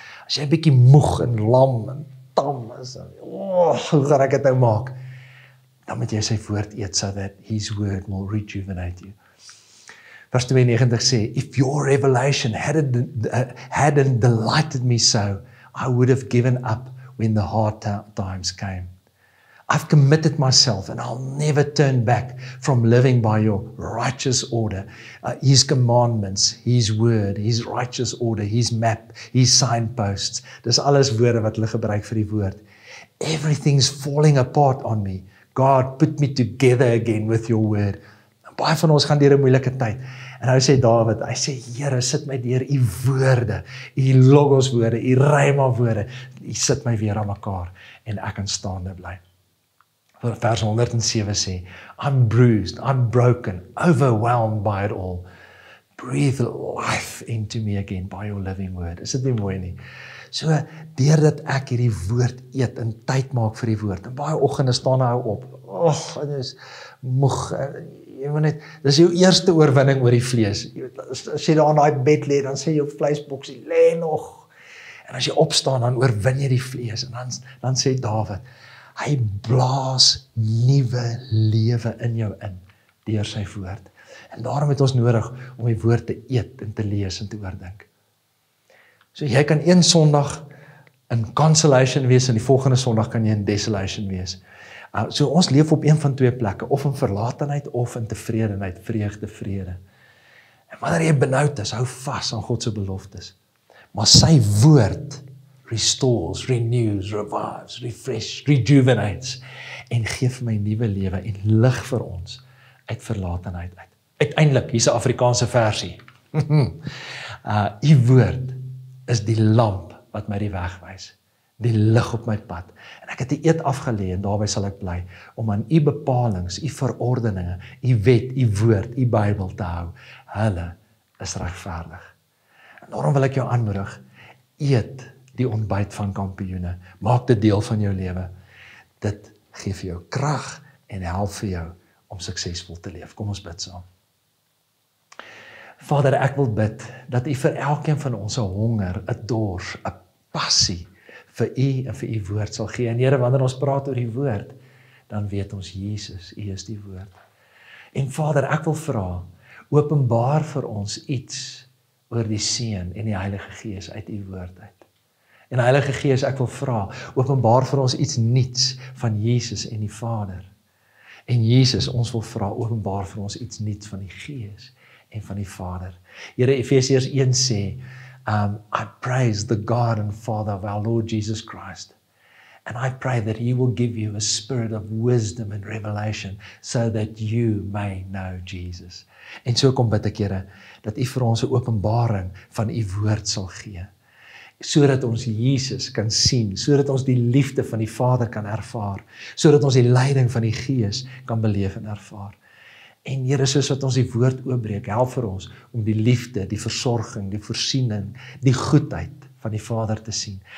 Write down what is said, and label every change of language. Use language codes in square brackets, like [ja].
[af] As jy 'n bietjie moeg en lam en tam is, hoe gaan ek dit nou maak? Dan moet jy sy woord eet, [en] so that his word will rejuvenate you. [af] Vers 92 sê, [en] if your revelation hadn't delighted me so, I would have given up when the hard times came. I've committed myself and I'll never turn back from living by your righteous order, his commandments, his word, his righteous order, his map, his signposts. [af] Dis alles woorde wat hulle gebruik vir die woord. [en] Everything's falling apart on me. God, put me together again with your word. [af] Baie van ons gaan deur 'n moeilike tyd. En nou sê Dawid, hy sê, Here, sit my deur u woorde, u logos woorde, u rhema woorde. U sit my weer aan mekaar en ek kan staande bly. Vers 107 sê, [en] I'm bruised, I'm broken, overwhelmed by it all. Breathe life into me again by your living word. [af] Is dit nie mooi nie? So, deurdat ek hierdie woord eet en tyd maak vir die woord, en baie oggende staan hou op, en is moeg, dis jou eerste oorwinning oor die vlees. As jy daar aan daai bed lê, dan sê jou vleisboksie, lê nog. En as jy opstaan, dan oorwin jy die vlees, en dan sê Dawid, hy blaas nuwe lewe in jou in, deur sy woord. En daarom het ons nodig om die woord te eet en te lees en te oordink. So jy kan een Sondag in consolation wees en die volgende Sondag kan jy in desolation wees. So ons leef op een van twee plekke, of in verlatenheid of in tevredenheid, vreugde, vrede. En wanneer jy benoud is, hou vas aan God se beloftes. Maar sy woord [en] restores, renews, revives, refresh, rejuvenates [af] en gee vir my nuwe lewe en lig vir ons uit verlatenheid uit. Uiteindelik, hier's 'n Afrikaanse versie. U woord is die lamp wat my die weg wys, die lig op my pad. En ek het die eed afgelê en daarby sal ek bly, om aan u bepalings, u verordeninge, u wet, u woord, u Bybel te hou. Hulle is regverdig. En daarom wil ek jou aanmoedig, eet die ontbyt van kampioene. Maak dit deel van jou lewe. Dit gee vir jou krag en help vir jou om suksesvol te leef. Kom ons bid saam. Vader, ek wil bid dat u vir elkeen van ons 'n honger, 'n dors, 'n passie vir u en vir u woord sal gee. En Here, wanneer ons praat oor die woord, dan weet ons Jesus, u is die woord. En Vader, ek wil vra, openbaar vir ons iets oor die Seun en die Heilige Gees uit u woord uit. En Heilige Gees, ek wil vra, openbaar vir ons iets nuuts van Jesus en die Vader. En Jesus, ons wil vra, openbaar vir ons iets nuuts van die Gees en van die Vader. Here, Efesiërs 1 sê, [en] I praise the God and Father of our Lord Jesus Christ. And I pray that He will give you a spirit of wisdom and revelation so that you may know Jesus. [af] En so kom bid ek, Here, dat U vir ons 'n openbaring van U woord sal gee, sodat ons Jesus kan sien, sodat ons die liefde van die Vader kan ervaar, sodat ons die leiding van die Gees kan beleef en ervaar. En Here, soos wat ons die woord oopbreek, help vir ons om die liefde, die versorging, die voorsiening, die goedheid van die Vader te sien.